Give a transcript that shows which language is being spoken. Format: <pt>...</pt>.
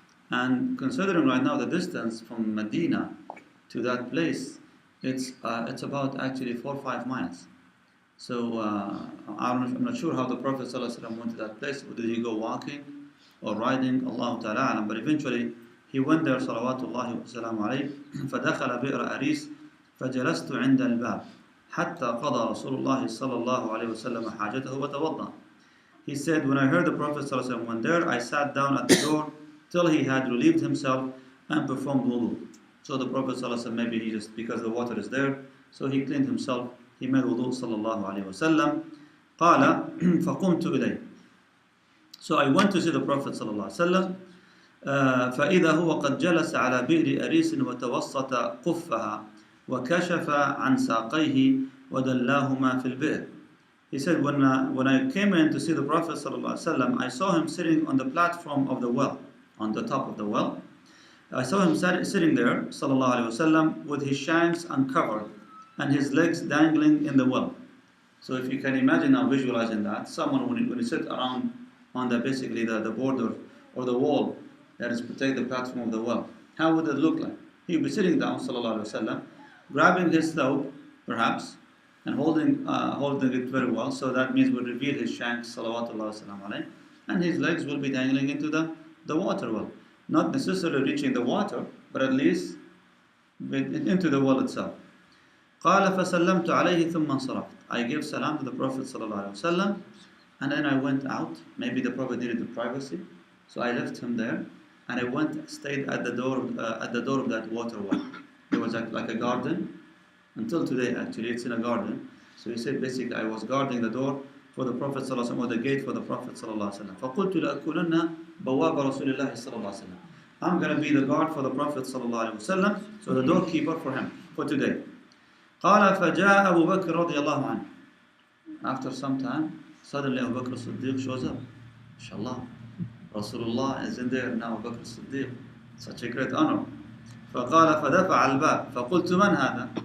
<en>And considering right now the distance from Medina to that place, it's about actually 4 or 5 miles. So I'm not sure how the Prophet ﷺ went to that place. Did he go walking or riding? Allah Ta'ala, but eventually he went there salawatullahi wa salam alayhi.</en> <ar>فدخل بئر أريس فجلست عند الباب حتى قضى رسول الله صلى الله عليه وسلم حاجته وتوضأ.</ar> <en>He said, when I heard the Prophet ﷺ went there, I sat down at the door till he had relieved himself and performed wudu. So the Prophet ﷺ, maybe he just, because the water is there, so he cleaned himself, he made wudu sallallahu alayhi wa sallam.</en> <ar>قال فقمت إليه.</ar> <en>So I went to see the Prophet sallallahu alayhi wa sallam.</en> <ar>فإذا هو قد جلس على بئر أريس وتوسط قفها وكشف عن ساقيه ودلاهما في البئر.</ar> <en>He said, when I came in to see the Prophet ﷺ, I saw him sitting on the platform of the well, on the top of the well. I saw him sitting there, ﷺ, with his shanks uncovered and his legs dangling in the well. So if you can imagine now, visualizing that, someone when you sit around on the basically the border or the wall that is protect the platform of the well, how would it look like? He would be sitting down, ﷺ, grabbing his thawb, perhaps, and holding it very well, so that means will reveal his shanks, salawatullah wa salam alayhi, and his legs will be dangling into the water well. Not necessarily reaching the water, but at least into the well itself.</en> <ar>قال فسلمت عليه ثم انصرفت.</ar> <en>I gave salam to the Prophet sallallahu alaihi wasallam, and then I went out. Maybe the Prophet needed the privacy, so I left him there, and I stayed at the door of that water well. It was like a garden. Until today, actually, it's in a garden. So he said, basically, I was guarding the door for the Prophet ﷺ, or the gate for the Prophet ﷺ.</en> <ar>فَقُلْتُ لَأَكُونَنَّ بَوَّابَ رَسُولِ اللَّهِ صَلَّى اللَّهُ عَلَيْهِ وسلم.</ar> <en>I'm going to be the guard for the Prophet ﷺ, so the doorkeeper for him, for today.</en> <ar>قال فجاء أبو بكر رضي الله عنه.</ar> <en>After some time, suddenly Abu Bakr as-Siddiq shows up. Inshallah, Rasulullah is in there now. Abu Bakr as-Siddiq, such a great honor.</en> <ar>فقال فدفع الباب فقلت من هذا?</ar>